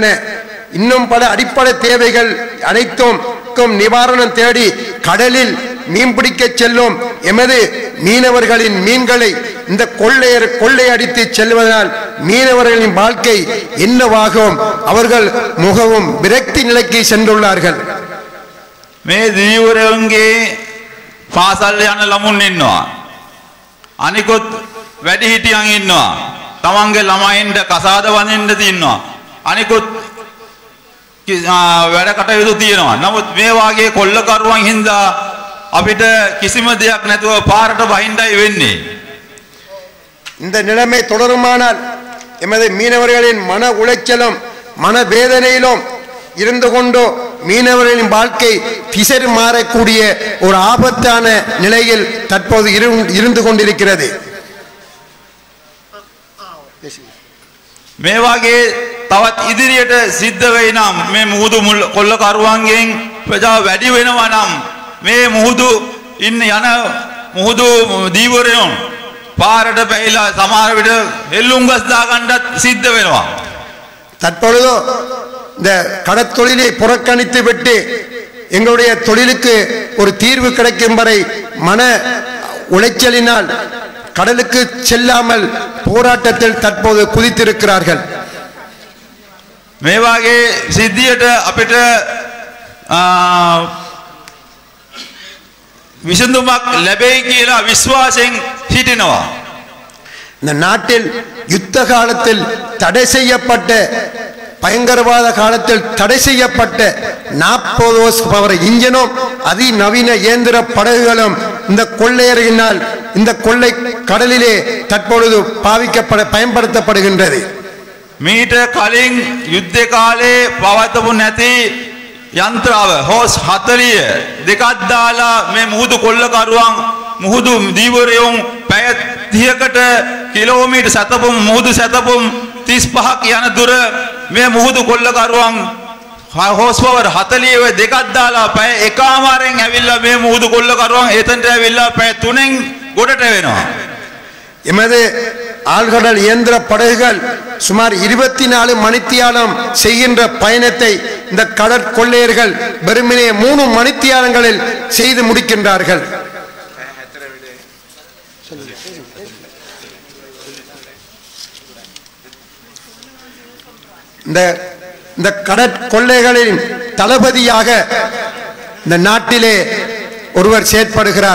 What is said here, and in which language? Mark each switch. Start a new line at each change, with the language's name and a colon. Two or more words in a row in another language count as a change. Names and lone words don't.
Tamil: இன்னும் பல அடிப்படை தேவைகள் அனைத்தும் நிவாரணம் தேடி கடலில் மீன்பிடிக்க செல்லும் எமது மீனவர்களின் மீன்களை இந்த கொள்ளையடித்து செல்வதால் மீனவர்களின் வாழ்க்கை என்னவாகும்? அவர்கள் மிகவும் விரக்தி நிலைக்கு சென்றுள்ளார்கள்.
Sinhala: මේ දීවරයන්ගේ පාසල් යන ළමුන් ඉන්නවා. අනිකොත් වැඩිහිටියන් ඉන්නවා. තමන්ගේ ළමයින්ට කසාද වඳින්න තියෙනවා. අනිකොත් වැඩ කටයුතු තියෙනවා. නමුත් මේ වාගේ කොල්ලකරුවන් හින්දා අපිට කිසිම දෙයක් නැතුව පාරට බහින්නයි වෙන්නේ.
Tamil: இந்த நிலைமை தொடருமானால் எமது மீனவர்களின் மன உளைச்சலும் மன வேதனையிலும் இருந்து கொண்டு மீனவர்களின் வாழ்க்கை திசை மாறக்கூடிய ஒரு ஆபத்தான நிலையில் தற்போது இருந்து கொண்டிருக்கிறது.
Sinhala: මේ වගේ තවත් ඉදිරියට සිද්ධ වෙයි නම් මේ මුහුදු කොල්ලකරුවන්ගෙන් ප්‍රජාව වැඩි වෙනවා නම් මේ මුහුදු ඉන්න යන මුහුදු දීවරයන් පාරට බැහැලා සමහර විට එල්ලුම්ගස් දාගන්නත් සිද්ධ වෙනවා.
Tamil: தற்பொழுது இந்த கடற்தொழிலை புறக்கணித்து விட்டு எங்களுடைய தொழிலுக்கு ஒரு தீர்வு கிடைக்கும் வரை மன உளைச்சலினால் கடலுக்கு செல்லாமல் போராட்டத்தில் தற்போது குதித்திருக்கிறார்கள்.
Sinhala: මේ වාගේ සිද්ධියට අපිට විසඳුමක් ලැබෙයි කියලා විශ්වාසයෙන් සිටිනවා.
Tamil: இந்த நாட்டில் யுத்த காலத்தில் தடை செய்யப்பட்ட பயங்கரவாத காலத்தில் தடை செய்யப்பட்ட 40
English: horse power
Tamil: இன்ஜினும் அதிநவீன இயந்திர படகுகளும் இந்த கொள்ளையர்களினால் இந்த கொள்ளை கடலிலே தற்பொழுது பயன்படுத்தப்படுகின்றது.
Sinhala: මීට කලින් යුද්ධ කාලේ පවත්වපු නැති යන්ත්‍රාව හෝස් 40 දෙකක් දාලා මේ මුහුදු කොල්ලකරුවන් මුහුදු දීවරයන් පැය 30කට කිලෝමීටර් සැතපුම් මුහුදු සැතපුම් 35ක් යන දුර මේ මුහුදු කොල්ලකරුවන්
English: horse power
Sinhala: 40 දෙකක් දාලා පැය එකමාරෙන් ඇවිල්ලා මේ මුහුදු කොල්ලකරුවන් එතනට ඇවිල්ලා පැය 3න් ගොඩට වෙනවා.
Tamil: எமது ஆழ்கடல் இயந்திர படகுகள் சுமார் 24 மணித்தியாலம் செய்கின்ற பயணத்தை இந்த கடற்கொள்ளையர்கள் வெறுமனே 3 மணித்தியாலங்களில் செய்து முடிக்கின்றார்கள். இந்த கடற்கொள்ளைகளின் தளபதியாக இந்த நாட்டிலே ஒருவர் செயற்படுகிறார்.